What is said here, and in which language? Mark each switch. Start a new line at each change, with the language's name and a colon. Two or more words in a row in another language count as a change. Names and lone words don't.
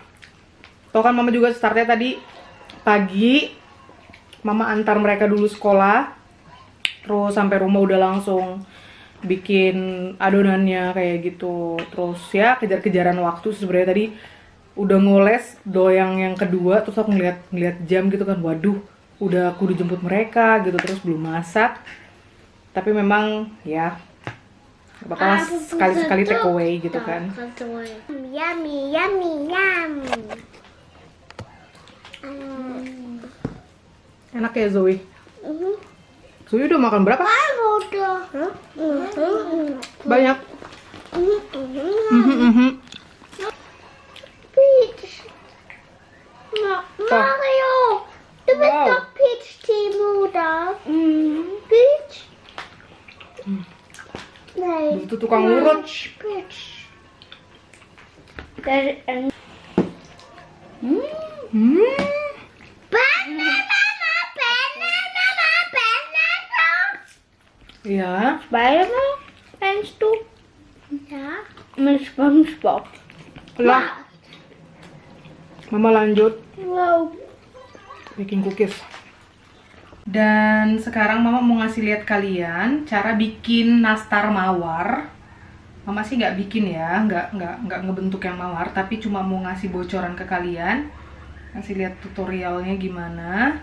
Indonesian: Tau kan mama juga startnya tadi pagi, mama antar mereka dulu sekolah, terus sampai rumah udah langsung bikin adonannya kayak gitu. Terus ya kejar-kejaran waktu, sebenarnya tadi udah ngoles doyang yang kedua, terus aku ngeliat jam gitu kan, waduh udah aku dijemput mereka gitu, terus belum masak. Tapi memang ya nggak apa-apa lah, sekali-sekali
English: take away
Indonesian: gitu kan.
English: Yummy, yummy, yum.
Indonesian: Enak ya Zoe. Zoe udah makan berapa? Banyak. Peach.
German: Mario, du bist Wow. doch Peach-Team-Mutter. Peach? Nein.
Indonesian: Itu tukang urut.
English: Peach. Banana.
Indonesian: Iya.
German: Spider-Man, meinst du? Ja. Mit SpongeBob.
Indonesian: Lah, Mama lanjut Wow. bikin cookies. Dan sekarang Mama mau ngasih lihat kalian cara bikin nastar mawar. Mama sih nggak bikin ya, nggak ngebentuk yang mawar, tapi cuma mau ngasih bocoran ke kalian, ngasih lihat tutorialnya gimana.